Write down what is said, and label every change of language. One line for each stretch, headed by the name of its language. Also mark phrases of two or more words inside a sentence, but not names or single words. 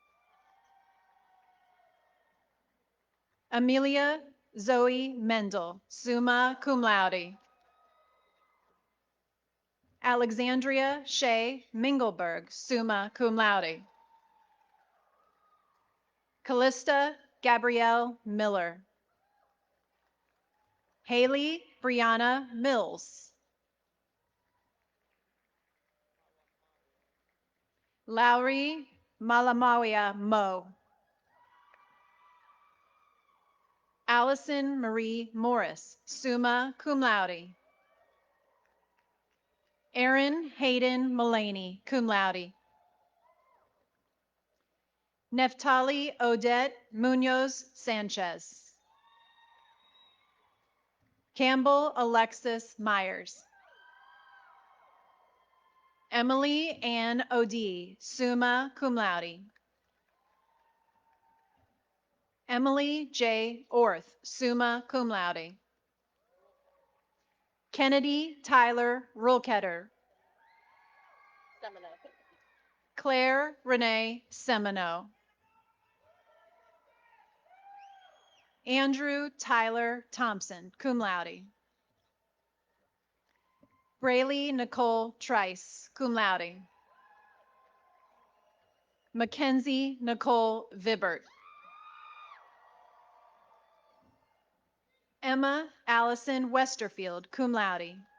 English: Amelia Zoe Mendel,
Latin: summa cum laude.
English: Alexandria Shea Mingleberg,
Latin: summa cum laude.
English: Callista Gabrielle Miller. Haley Brianna Mills. Lowry Malamawia Mo. Allison Marie Morris,
Latin: summa cum laude.
English: Aaron Hayden Mullaney,
Latin: cum laude.
English: Neftali Odette Munoz Sanchez. Campbell Alexis Myers. Emily Ann Odie,
Latin: summa cum laude.
English: Emily J. Orth,
Latin: summa cum laude.
English: Kennedy Tyler Rulketter. Claire Renee Semino. Andrew Tyler Thompson,
Latin: cum laude.
English: Braylee Nicole Trice,
Latin: cum laude.
English: Mackenzie Nicole Vibert. Emma Allison Westerfield,
Latin: cum laude.